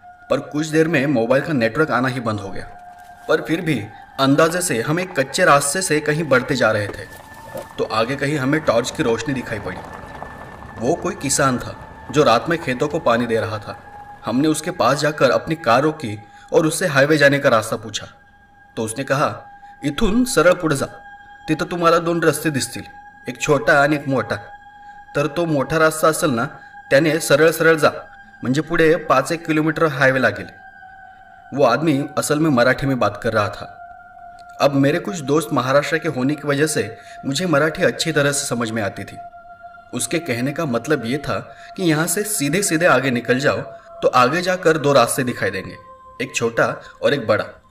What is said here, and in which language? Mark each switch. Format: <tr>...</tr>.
<hi>पर कुछ देर में मोबाइल का नेटवर्क आना ही बंद हो गया। पर फिर भी अंदाजे से हम एक कच्चे रास्ते से कहीं बढ़ते जा रहे थे, तो आगे कहीं हमें टॉर्च की रोशनी दिखाई पड़ी। वो कोई किसान था जो रात में खेतों को पानी दे रहा था। हमने उसके पास जाकर अपनी कार रोकी और उससे हाईवे जाने का रास्ता पूछा।</hi> <mr>तो उसने कहा, इथून सरळ पुढे जा, तिथं तुम्हाला 2 रस्ते दिसतील, एक छोटा आणि एक मोठा. तर तो मोठा रास्ता असेल ना, त्याने सरळ सरळ जा, म्हणजे पुढे 5-1 किलोमीटर हाईवे लागेल.</mr> <hi>वो आदमी असल में मराठी में बात कर रहा था। अब मेरे कुछ दोस्त महाराष्ट्र के होने की वजह से मुझे मराठी अच्छी तरह से समझ में आती थी। उसके कहने का मतलब ये था कि यहाँ से सीधे सीधे आगे निकल जाओ तो आगे जाकर 2 रास्ते दिखाई देंगे, एक छोटा और एक बड़ा।</hi>